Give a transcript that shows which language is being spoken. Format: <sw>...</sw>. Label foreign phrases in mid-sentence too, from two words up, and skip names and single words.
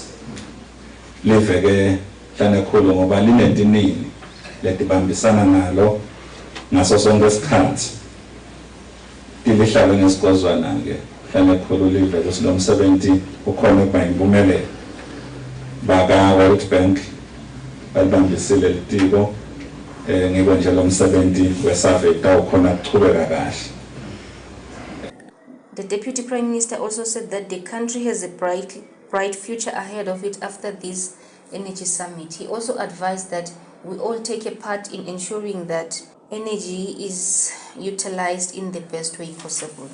<ss>Liveke hlanakhulu ngoba linentinini letibambisana nalo ngaso sonke isikhathi, tilihlale ngesikozwana-ke hlanakhulu live ukuthi lo msebenzi ukhona ukuba yimpumelelo. Baka-World Bank balibambisile litiko ngikho nje lo msebenzi wesurvey tawukhona kuchubeka kahle.</ss> <en>The Deputy Prime Minister also said that the country has a bright future ahead of it after this Energy Summit. He also advised that we all take a part in ensuring that energy is utilized in the best way possible.</en>